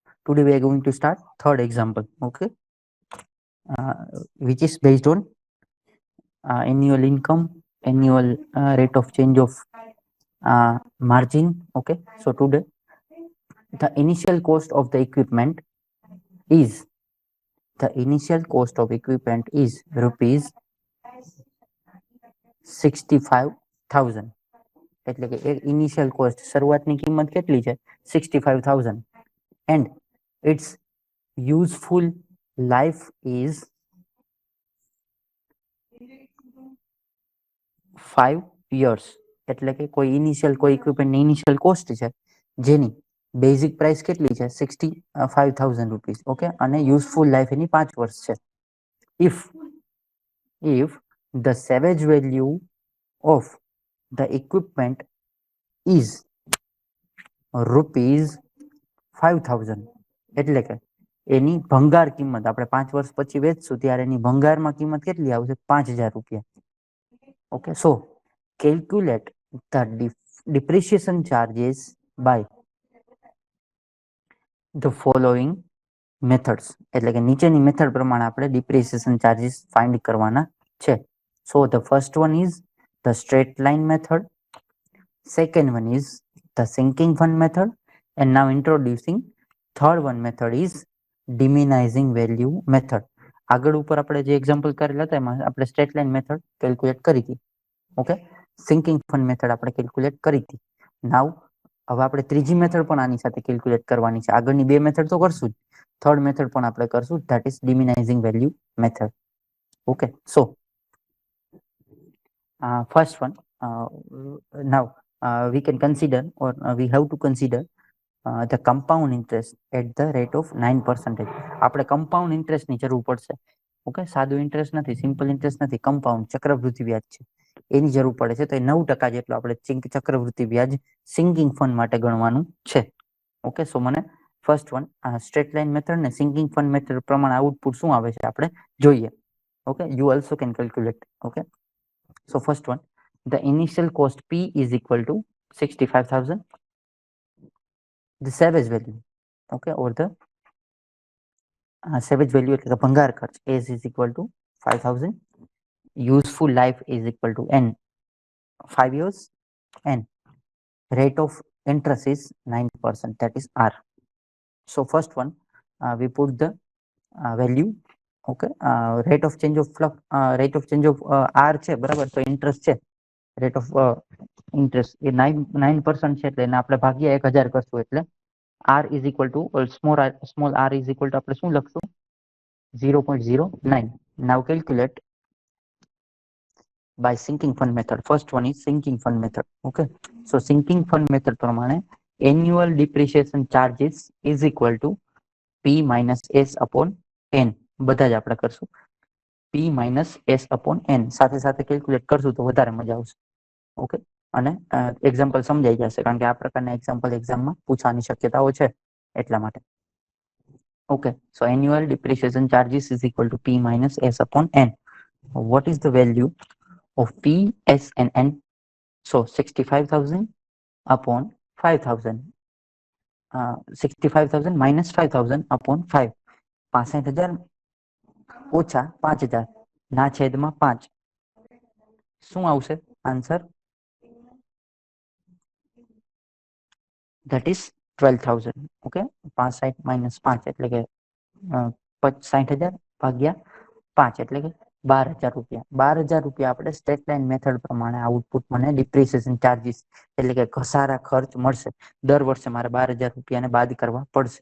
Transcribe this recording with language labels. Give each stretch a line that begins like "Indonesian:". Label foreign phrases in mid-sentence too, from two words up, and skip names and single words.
English: today we are going to start third example, okay, which is based on annual income, annual rate of change of margin. Okay, so today the initial cost of the equipment is rupees 65,000.
Gujarati: એટલે કે
English: initial cost
Gujarati: શરૂઆતની કિંમત કેટલી છે 65,000
English: and its useful life is 5 years.
Gujarati: એટલે કે કોઈ ઇનિશિયલ કોઈ ઇક્વિપમેન્ટની
English: initial cost
Gujarati: છે જેની
English: basic price
Gujarati: કેટલી છે 65,000 રૂપીસ. ઓકે, અને
English: useful life
Gujarati: એની 5 વર્ષ છે.
English: if the salvage value of the equipment is rupees 5,000,
Gujarati: એટલે કે એની ભંગાર કિંમત આપણે 5 વર્ષ પછી વેચશું ત્યારે એની ભંગારમાં કિંમત કેટલી આવશે 5,000 રૂપિયા.
English: okay, so calculate the depreciation charges by the following methods.
Gujarati: એટલે કે નીચેની મેથડ પ્રમાણે આપણે
English: depreciation charges
Gujarati: find કરવાના છે.
English: So the first one is the straight line method, second one is the sinking fund method, and now introducing third one method is diminishing value method.
Gujarati: આગળ ઉપર આપણે જે એક્ઝામ્પલ કરેલા હતા એમાં આપણે
English: straight line method
Gujarati: કેલ્ક્યુલેટ કરી હતી. ઓકે,
English: sinking fund method
Gujarati: આપણે કેલ્ક્યુલેટ કરી હતી. નાવ હવે આપણે ત્રીજી મેથડ પણ આની સાથે કેલ્ક્યુલેટ કરવાની છે. આગળની બે મેથડ તો કરશું જ,
English: third method
Gujarati: પણ આપણે કરશું,
English: that is diminishing value method. okay, so first one, now we can consider or we have to consider the compound interest at the rate of 9%.
Gujarati: આપણે કમ્પાઉન્ડ ઇન્ટરેસ્ટની જરૂર પડશે. ઓકે, સાદું ઇન્ટરેસ્ટ નથી,
English: simple interest
Gujarati: નથી, કમ્પાઉન્ડ ચક્રવૃદ્ધિ વ્યાજ છે એની જરૂર પડે છે. તો એ 9% જેટલું આપણે ચક્રવૃદ્ધિ વ્યાજ સિંકિંગ ફંડ માટે ગણવાનું છે.
English: okay, so
Gujarati: મને
English: first one straight line method
Gujarati: ને
English: sinking fund method
Gujarati: પ્રમાણે આઉટપુટ શું આવે છે આપણે જોઈએ.
English: okay, you also can calculate. okay, so first one, the initial cost P is equal to 65,000. The salvage value, okay, or the salvage value
Gujarati: એટલે કે ભંગાર ખર્ચ
English: is equal to 5,000. Useful life is equal to N, 5 years, and rate of interest is 9%, that is R. So first one, we put the value. Okay, rate of change of R
Gujarati: છે બરાબર, તો ઇન્ટરેસ્ટ છે,
English: rate of interest
Gujarati: એ 9% છે એટલે એને આપણે ભાગ્યા 1000 કરશું એટલે
English: R is equal to small r is equal to
Gujarati: આપણે શું લખશું 0.09.
English: Now calculate by sinking fund method. First one is sinking fund method. Okay, so sinking fund method પ્રમાણે annual depreciation charges is equal to P minus S upon N.
Gujarati: બધા જ આપણે કરશું
English: P minus S upon N,
Gujarati: સાથે સાથે કેલ્ક્યુલેટ કરશું તો વધારે મજા આવશે. ઓકે, અને એક્ઝામ્પલ સમજાઈ જશે કારણ કે આ પ્રકારના એક્ઝામ્પલ એક્ઝામમાં પૂછવાની શક્યતાઓ છે એટલા માટે.
English: okay, so annual depreciation charges is equal to P minus S upon N. What is the value of P, S and N? So 65,000 upon 5,000. 65,000 minus 5,000 upon 5.
Gujarati: 65,000 ઓછા 5,000 ના છેદમાં 5 શું આવશે આન્સર?
English: that is 12,000.
Gujarati: ઓકે, 65 minus 5 એટલે કે 60,000 ભાગ્યા 5 એટલે કે 12,000 રૂપિયા. 12,000 રૂપિયા આપણે
English: straight line method
Gujarati: પ્રમાણે આઉટપુટ મને
English: depreciation charges
Gujarati: એટલે કે ઘસારા ખર્ચ મળશે. દર વર્ષે મારે 12,000 રૂપિયાને બાદ કરવા પડશે.